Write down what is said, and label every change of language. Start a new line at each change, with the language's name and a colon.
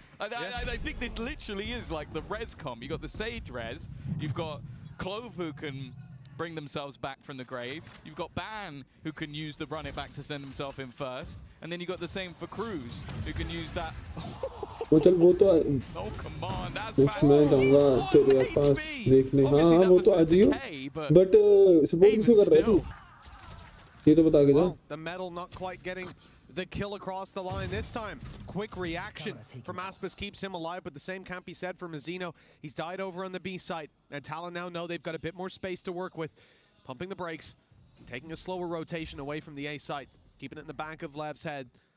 English: I think this literally is like the res com. You got the Sage res, you've got Clove who can bring themselves back from the grave, you've got Ban who can use the run it back to send himself in first, and then you got the same for Cruz who can use that.
Hindi: वो चल वो तो
English: oh come on, that's next
Hindi: मैं जाऊंगा तेरे पास देखने. हाँ वो तो आज ही हो,
English: but support
Hindi: किसको कर रहा है तू? ये तो बता के जा.
English: The metal not quite getting the kill across the line this time. Quick reaction from Aspas keeps him alive, but the same can't be said for Mizzino. He's died over on the B site, and Talon now know they've got a bit more space to work with. Pumping the brakes, taking a slower rotation away from the A site, keeping it in the back of Lev's head.